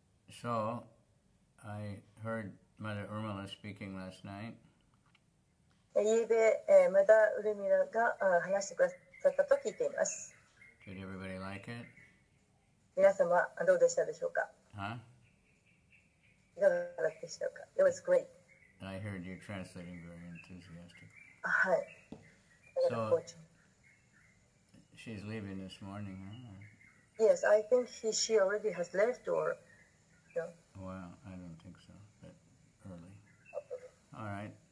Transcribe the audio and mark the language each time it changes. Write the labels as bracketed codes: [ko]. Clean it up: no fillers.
[en] So, I heard Mother Urmila speaking last night. [ja] ゆうべ、またウルミラが話してくださったと聞いています。 [en] Did everybody like it? [ja] 皆様、どうでしたでしょうか？ Huh? いかがでしたか？ [en] It was great. I heard you translating very enthusiastic. [ja] はい。 [en] So, she's leaving this morning, huh? Yes, I think she already has left or... No? Well, I don't think so, but early. All right.